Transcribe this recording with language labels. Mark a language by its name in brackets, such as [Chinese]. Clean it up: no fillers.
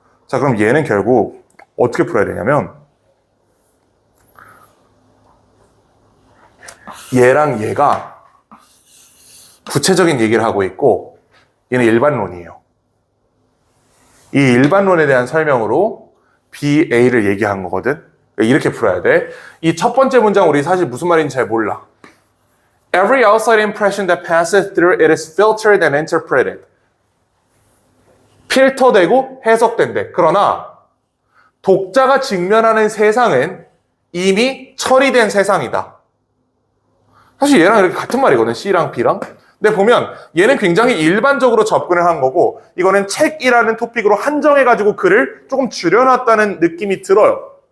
[Korean] 자, 그럼 얘는 결국 어떻게 풀어야 되냐면 얘랑 얘가 구체적인 얘기를 하고 있고 얘는 일반론이에요. 이 일반론에 대한 설명으로 B, A를 얘기한 거거든. 이렇게 풀어야 돼. 이 첫 번째 문장 우리 사실 무슨 말인지 잘 몰라. [English] Every outside impression that passes through it is filtered and interpreted. [Korean] 필터되고 해석된대. 그러나 독자가 직면하는 세상은 이미 처리된 세상이다. 사실 얘랑 이렇게 같은 말이거든. C랑 B랑. 근데 보면 얘는 굉장히 일반적으로 접근을 한 거고 이거는 책이라는 토픽으로 한정해가지고 글을 조금 줄여놨다는 느낌이 들어요.